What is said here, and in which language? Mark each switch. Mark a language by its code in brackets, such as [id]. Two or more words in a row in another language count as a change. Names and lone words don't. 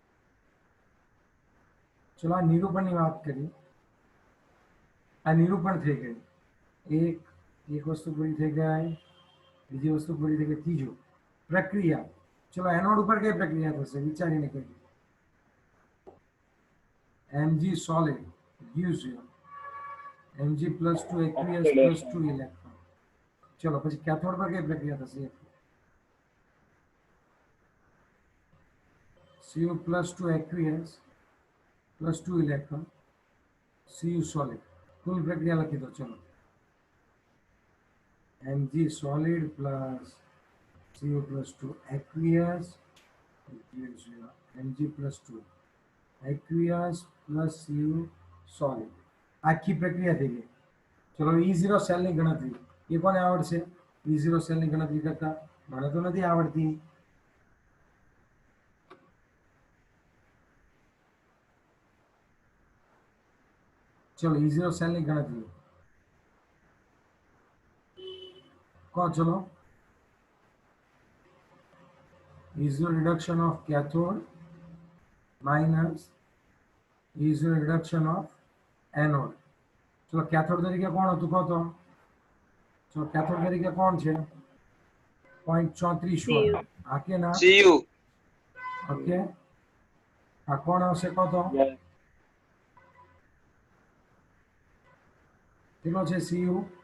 [gu] ચલો, આ નિરૂપણની વાત કરી. આ નિરૂપણ થઈ ગઈ. એક વસ્તુ પૂરી થઈ ગઈ, બીજી વસ્તુ પૂરી થઈ ગઈ. ત્રીજું પ્રક્રિયા. ચલો, એનોડ ઉપર કઈ પ્રક્રિયા થશે વિચારીને કહી. [en] Mg solid gives you Mg+2 aqueous +2 electron. [gu] ચલો, પછી કેથોડ પર કઈ પ્રક્રિયા થશે? [en] Cu+2 aqueous +2 electron, Cu solid. [gu] કુલ પ્રક્રિયા લખી દો. [en] ચલો, Mg solid plus Cu+2 aqueous gives you Mg+2 aqueous plus Cu solid. [gu] આખી પ્રક્રિયા થઈ ગઈ. ચલો, E0 સેલની ગણતરી એ કોને આવડશે? E0 સેલની ગણતરી કરતા મને તો નથી આવડતી. ચલો, E0 સેલની ગણતરી કહો. ચલો, [en] E0 reduction of cathode minus E0 reduction of anode. [gu] ચલો, કેથોડ તરીકે કોણ હતું કહો તો? ચલો, કેથોડ તરીકે કોણ છે? 0.34 વોલ્ટ. આ કે ના? Cu ઓકે, આ કોણ આવશે કહો તો? કેટલો છે Cu?